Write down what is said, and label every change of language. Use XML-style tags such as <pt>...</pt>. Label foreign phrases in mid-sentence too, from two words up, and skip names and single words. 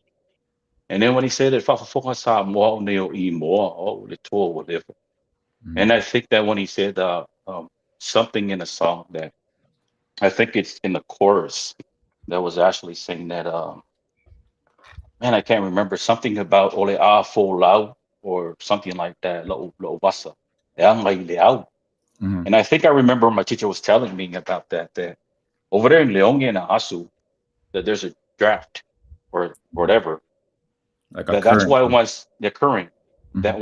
<en>And then when he said that Fafafonga Samoa Neo Imoa, oh, the tour, whatever. And mm, I think that when he said something in a song that I think it's in the chorus that was actually saying that man, I can't remember something about</en> <sm>ole a fo lau</sm> <en>or something like that. Lo basa. Yang ngai liao. mhm. And I think I remember my teacher was telling me about that over there in Leong and Asu that there's a draft or whatever Like a that's current. why once the current that</en>